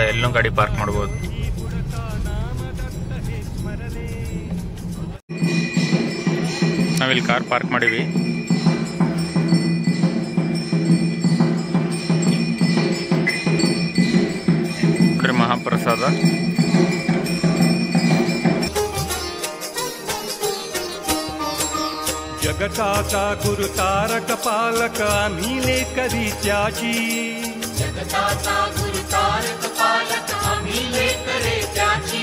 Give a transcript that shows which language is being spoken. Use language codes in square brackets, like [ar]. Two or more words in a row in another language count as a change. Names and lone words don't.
[kn] ಎಲ್ಲೂ ಗಾಡಿ ಪಾರ್ಕ್ ಮಾಡ್ಬೋದು. ನಾವಿಲ್ಲಿ [en] car park [kn] ಮಾಡೀವಿ. ಮಹಾಪ್ರಸಾದ. [mr] जगताचा गुरु तारक पालक आम्ही लेकरी त्याची जगताचा गुरु तारक पालक आम्ही लेकरे त्याची